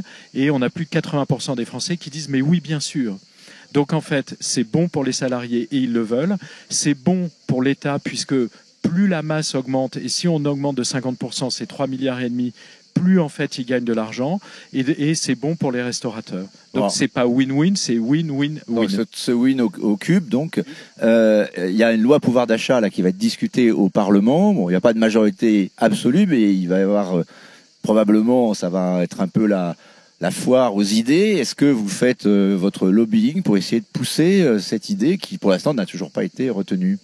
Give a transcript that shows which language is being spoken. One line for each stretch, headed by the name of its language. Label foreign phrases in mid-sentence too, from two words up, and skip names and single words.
French: Et on a plus de 80% des Français qui disent mais oui, bien sûr. Donc en fait, c'est bon pour les salariés et ils le veulent. C'est bon pour l'État puisque plus la masse augmente, et si on augmente de 50%, c'est 3,5 milliards, plus en fait ils gagnent de l'argent, et c'est bon pour les restaurateurs. Donc c'est pas win-win, c'est win-win-win. Donc ce win au cube, donc il y a une loi pouvoir d'achat là qui va être discutée au Parlement. Bon, il n'y a pas de majorité absolue, mais il va y avoir probablement, ça va être un peu la foire aux idées. Est-ce que vous faites votre lobbying pour essayer de pousser cette idée qui, pour l'instant, n'a toujours pas été retenue?